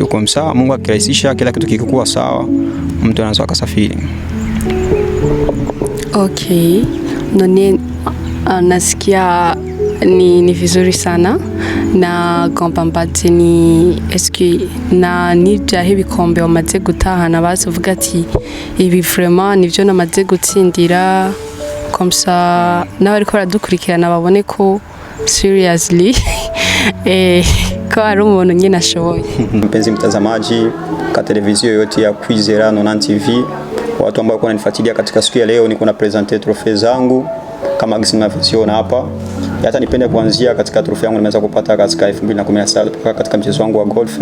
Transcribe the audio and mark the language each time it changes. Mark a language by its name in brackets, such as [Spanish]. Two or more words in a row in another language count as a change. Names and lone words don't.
[Swahili] Kwa msaa Mungu akirahisisha kila kitu kikikuwa sawa, mtu anaweza kusafiri. [Rundi] Okay. [Swahili] Nasikia ni vizuri sana [Rundi] na gompambate ni eski na nibya hibikombe wamaze gutahana bazovuga ati ibi vraiment nivyo namaze gutsindira komsa n'abariko baradukurikirana babone ko seriously ko ari umuntu nyine ashoboye. [Swahili] Mpenzi mtazamaji ka televizio yote ya Kwizera 90 TV, watu ambao wananifuatilia katika siku ya leo, niko na presenter trophy zangu kama gisi mnavyoziona hapa. Hata nipende kuanzia katika trophy yangu nimeweza kupata katika 2017 mpaka katika mchezo wangu wa golf.